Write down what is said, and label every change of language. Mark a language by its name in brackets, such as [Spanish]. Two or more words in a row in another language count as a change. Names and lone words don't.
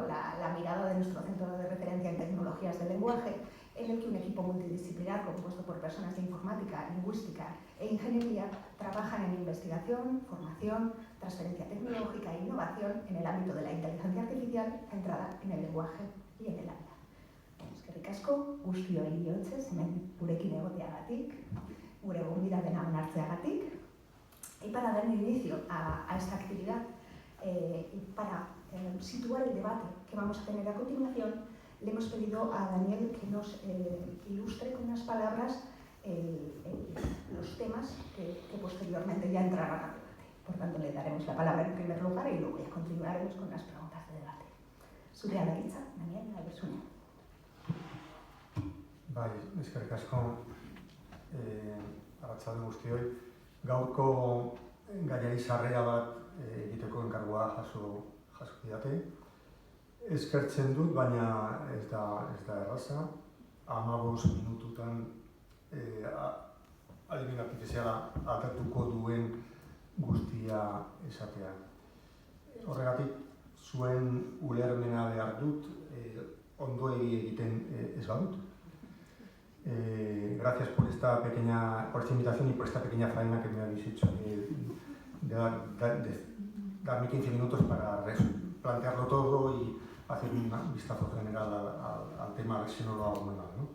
[Spanish] La mirada de nuestro centro de referencia en tecnologías del lenguaje, en el que un equipo multidisciplinar compuesto por personas de informática, lingüística e ingeniería trabajan en investigación, formación, transferencia tecnológica e innovación en el ámbito de la inteligencia artificial centrada en el lenguaje y en el habla. [Basque] Eskerrik asko, guztioi bihotzez, hemen gurekin egoteagatik, gure gonbidapena onartzeagatik. [Spanish] Y para dar inicio a esta actividad, Y para situar el debate que vamos a tener a continuación, le hemos pedido a Daniel que nos ilustre con unas palabras los temas que posteriormente ya entrarán al debate. Por tanto, le daremos la palabra en primer lugar y luego ya continuaremos con las preguntas de debate. [Basque] Zure ala hitza, Daniel, alberzuna. Bai, eskerrik asko, arratsalde guztioi. Gaurko gaiari sarrera bat egiteko enkargua jaso didate. Eskertzen dut, baina ez da erraza. 15 minututan adimen artifiziala atertuko duen guztia esatea. Horregatik, zuen ulermena behar dut, ondo egiten ez badut. [Spanish] Gracias por esta invitación y por esta pequeña faena que me habéis hecho de darme 15 minutos para plantearlo todo y hacer un vistazo general al tema, a ver si no lo hago muy mal, ¿no?